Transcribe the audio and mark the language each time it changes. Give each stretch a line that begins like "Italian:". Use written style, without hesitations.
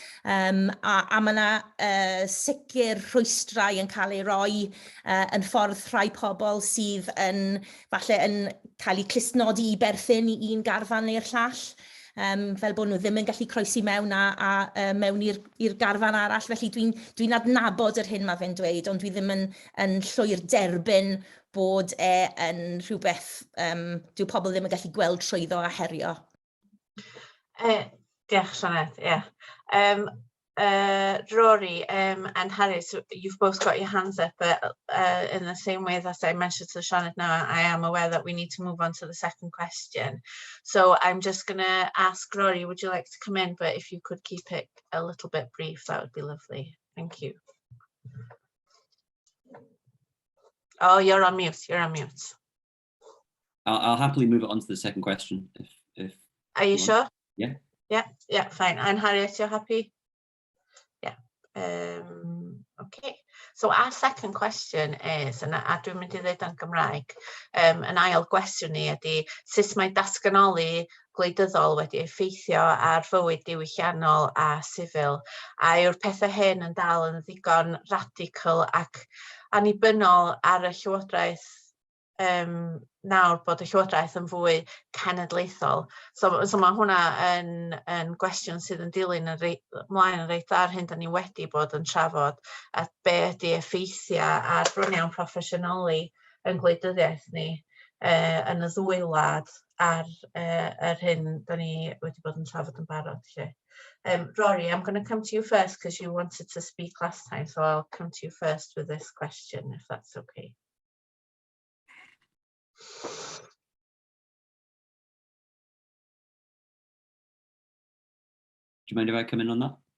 Welsh: A mae yna sicr rhwystrau yn cael ei roi yn ffordd rhai pobl sydd falle yn cael eu clusnodi i berthyn i un garfan neu'r llall, fel bod nhw ddim yn gallu croesi mewn mewn i'r garfan arall. Felly dwi'n adnabod yr hyn mae fe'n dweud, ond dwi ddim yn llwyr derbyn bod yn rhywbeth dyw pobl ddim yn gallu gweld trwyddo a herio. Diolch, Sioned, ie.
English: Rory and Harriet, you've both got your hands up, but in the same way that I mentioned to Sioned now, I am aware that we need to move on to the second question. So I'm just going to ask Rory, would you like to come in? But if you could keep it a little bit brief, that would be lovely. Thank you. Oh, you're on mute. You're on mute. I'll happily move it on to the second question. If Are you sure? Yeah. Yeah, fine. And Harriet, you're happy? Yeah. Okay. So our second question is, and
Welsh: dwi'n mynd i ddweud yn Gymraeg, yn ail gwestiwn ni ydy, sut mae datganoli gwleidyddol wedi effeithio ar fywyd diwylliannol a sifil, a yw'r pethau hyn yn dal yn ddigon radical ac annibynnol ar y llywodraeth nawr bod y llywodraeth yn fwy cenedlaethol. So mae hwnna yn gwestiwn sydd yn dilyn ymlaen yn reit ar hyn da ni wedi bod yn trafod, a be ydy effeithiau a'r bron iawn proffesiynoli yn gwleidyddiaeth ni yn y ddwy wlad ar hyn da ni wedi bod yn trafod yn barod.
English: Rory, I'm going to come to you first because you wanted to speak last time, so I'll come to you first with this question, if that's okay. Do you mind if I come in on that?